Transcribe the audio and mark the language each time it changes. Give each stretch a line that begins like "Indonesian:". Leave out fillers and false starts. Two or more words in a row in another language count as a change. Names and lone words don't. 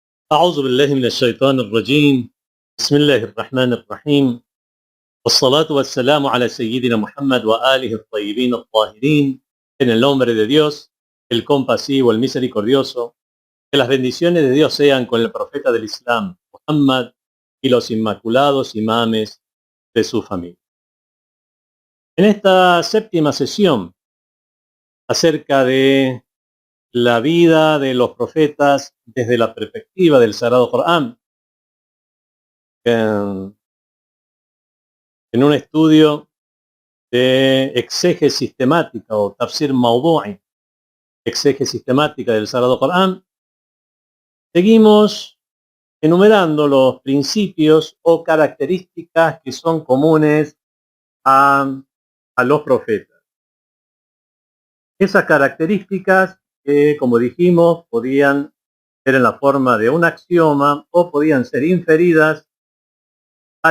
Arabic: أعوذ بالله من الشيطان الرجيم. بسم الله الرحمن الرحيم. والصلاة والسلام على سيدنا Muhammad وآله الطيبين الطاهرين.
Spanish: En el nombre de Dios, el compasivo, el misericordioso. Que las bendiciones de Dios sean con el profeta del Islam, Muhammad, y los inmaculados imames de su familia. En esta séptima sesión acerca de la vida de los profetas desde la perspectiva del Sagrado Corán, en un estudio de exégesis sistemática o
Arabic: تفسير موضوعي,
Spanish: exégesis sistemática del Sagrado Corán, seguimos enumerando los principios o características que son comunes a los profetas. Esas características que, como dijimos, podían ser en la forma de un axioma o podían ser inferidas al